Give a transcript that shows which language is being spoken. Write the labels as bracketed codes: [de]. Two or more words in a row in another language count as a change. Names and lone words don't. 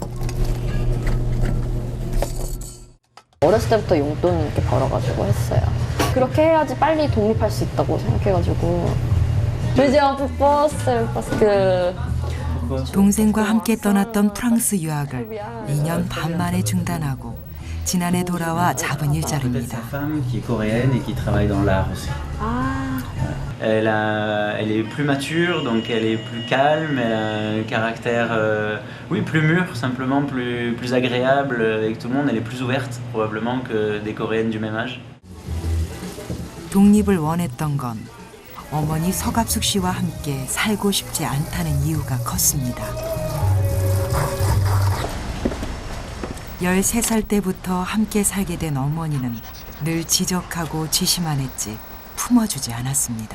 [ko] 어렸을 때부터 용돈 이렇게 벌어가지고 했어요. 그렇게 해야지 빨리 독립할 수 있다고 생각해가지고. 동생과 함께 떠났던 프랑스 유학을 2년 반 만에 중단하고 지난해 돌아와 잡은 일자리입니다. [fr] Elle est plus mature, donc elle est plus calme, elle a un caractère plus mûr, simplement plus agréable avec tout le monde, elle est plus ouverte probablement que des Coréennes du même âge. [ko] 독립을 원했던 건 어머니 서갑숙 씨와 함께 살고 싶지 않다는 이유가 컸습니다. 13살 때부터 함께 살게 된 어머니는 늘 지적하고 지시만 했지 품어주지 않았습니다.